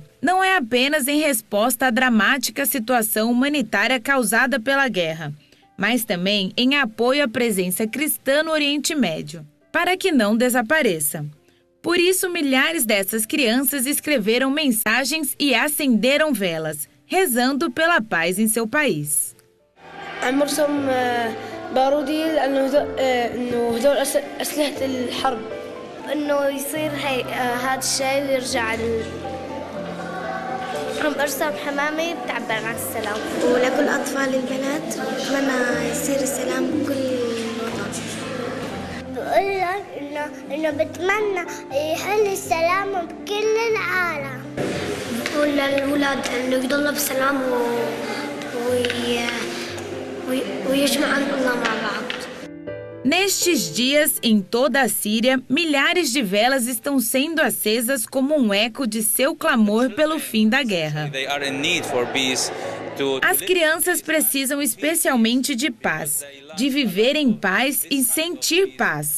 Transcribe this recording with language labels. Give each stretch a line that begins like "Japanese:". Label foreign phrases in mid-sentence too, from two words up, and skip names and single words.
Portuguese: Não é apenas em resposta à dramática situação humanitária causada pela guerra, mas também em apoio à presença cristã no Oriente Médio, para que não desapareça. Por isso, milhares dessas crianças escreveram mensagens e acenderam velas, rezando pela paz em seu país.
Arabic: بارودي لأنه هدول أسلحة الحرب إنه يصير هذا الشيء ويرجع عم برسم حمامة بتعبر عن السلام ولكل أطفال البنات أتمنى يصير السلام بكل وطن. بقول لك إنه بتمنى يحل السلام بكل العالم. بقول للأولاد إنه يضلوا بسلام
Portuguese: Nestes dias, em toda a Síria, milhares de velas estão sendo acesas como um eco de seu clamor pelo fim da guerra. As crianças precisam especialmente de paz, de viver em paz e sentir paz.